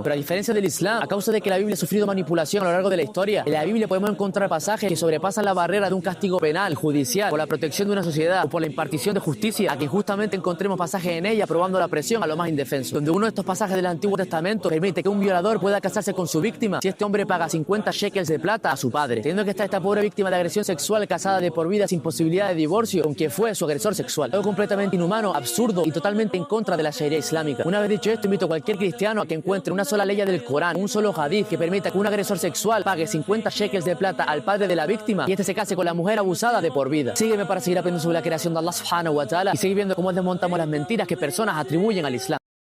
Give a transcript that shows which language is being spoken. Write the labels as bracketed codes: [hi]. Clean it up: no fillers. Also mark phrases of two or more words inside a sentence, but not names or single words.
[es] Pero a diferencia del Islam, a causa de que la Biblia ha sufrido manipulación a lo largo de la historia, en la Biblia podemos encontrar pasajes que sobrepasan la barrera de un castigo penal, judicial, por la protección de una sociedad o por la impartición de justicia, a que injustamente encontremos pasajes en ella aprobando la presión a los más indefensos, donde uno de estos pasajes del Antiguo Testamento permite que un violador pueda casarse con su víctima si este hombre paga 50 shekels de plata a su padre, teniendo que estar esta pobre víctima de agresión sexual casada de por vida sin posibilidad de divorcio con quien fue su agresor sexual. Algo completamente inhumano, absurdo y totalmente en contra de la Sharia islámica. Una vez dicho esto, invito a cualquier cristiano a que encuentre una sola ley del Corán, un solo hadith que permita que un agresor sexual pague 50 shekels de plata al padre de la víctima y este se case con la mujer abusada de por vida. Sígueme para seguir aprendiendo sobre la creación de Allah [ar] سبحانه وتعالى [es] y seguir viendo cómo desmontamos las mentiras que personas atribuyen al Islam.